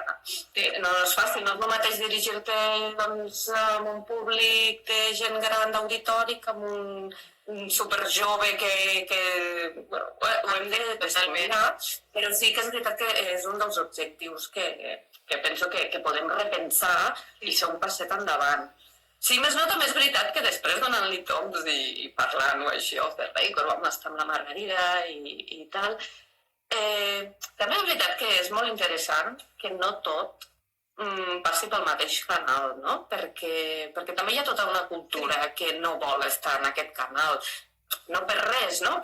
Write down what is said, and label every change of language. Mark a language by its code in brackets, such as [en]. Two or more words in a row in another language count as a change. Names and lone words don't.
[ca] No és fàcil, no és el mateix dirigir-te doncs, a un públic de gent gran d'auditori que amb un superjove que bueno, ho hem d'estudiar, però sí que és veritat que és un dels objectius que penso que podem repensar i ser un passet endavant. Sí, més no, també és veritat que després donant-li toms i parlant-ho així [en] off the record, [ca] vam estar amb la Margarida i tal, també és veritat que és molt interessant que no tot passi pel mateix canal, no? Perquè també hi ha tota una cultura que no vol estar en aquest canal. No per res, no?